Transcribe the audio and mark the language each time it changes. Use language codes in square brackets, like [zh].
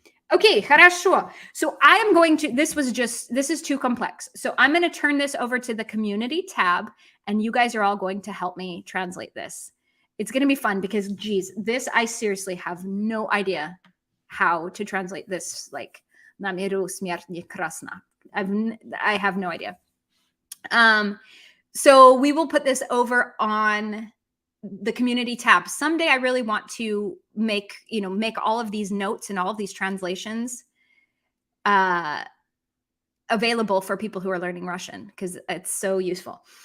[en] Okay, хорошо. So I am going to, this is too complex. So I'm going to turn this over to the community tab, and you guys are all going to help me translate this. It's going to be fun because, geez, this, I seriously have no idea how to translate this. [ru] Like, на миру смерть не красна. [en] I have no idea. So we will put this over on the community tab. Someday I really want to make all of these notes and all of these translations available for people who are learning Russian because it's so useful.